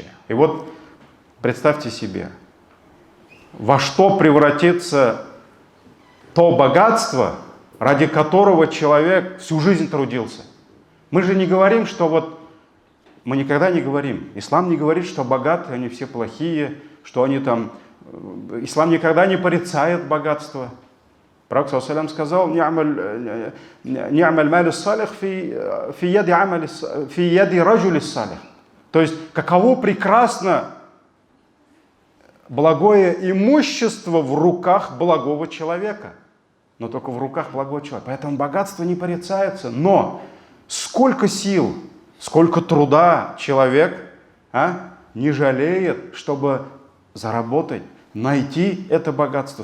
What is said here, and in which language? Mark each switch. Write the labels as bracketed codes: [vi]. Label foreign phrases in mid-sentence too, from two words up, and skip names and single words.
[ru] И вот представьте себе, во что превратится то богатство, ради которого человек всю жизнь трудился. Мы же не говорим, что мы никогда не говорим, ислам не говорит, что богатые, они все плохие, что они ислам никогда не порицает богатство. Пророк ﷺ сказал: [ar] نعم المال الصالح في يد الرجل الصالح». [ru] То есть, каково прекрасно благое имущество в руках благого человека. Но только в руках благого человека. Поэтому богатство не порицается. Но сколько сил, сколько труда человек не жалеет, чтобы заработать, найти это богатство.